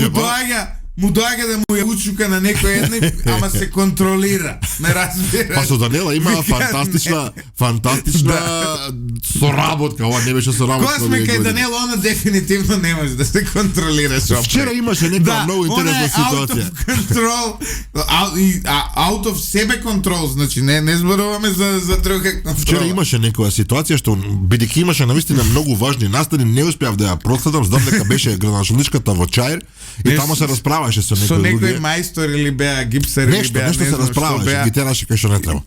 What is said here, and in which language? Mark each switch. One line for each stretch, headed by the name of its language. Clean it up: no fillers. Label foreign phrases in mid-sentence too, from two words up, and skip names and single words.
Macedonian: доаѓа му доаѓа да му ја учука на некој едни, ама се контролира. Ме разбира. Па со Данела има фантастична соработка, ова не беше соработка. Кога сме кај Данела, она дефинитивно не може да се контролира со. Вчера имаше некоја многу интересна ситуација.
English: Out of control, out of
Macedonian: себе контрол, значи не зборуваме за друга контрол. Вчера имаше некоја ситуација што бидејќи имаше навистина многу важни настани, не успеав да ја проследам, знам дека беше градоначалничката во Чаир и таму се расправаше со некои луѓе. Со некој мајстор или беа гипсер или беа нешто се расправаше, ги тераше кај што не треба.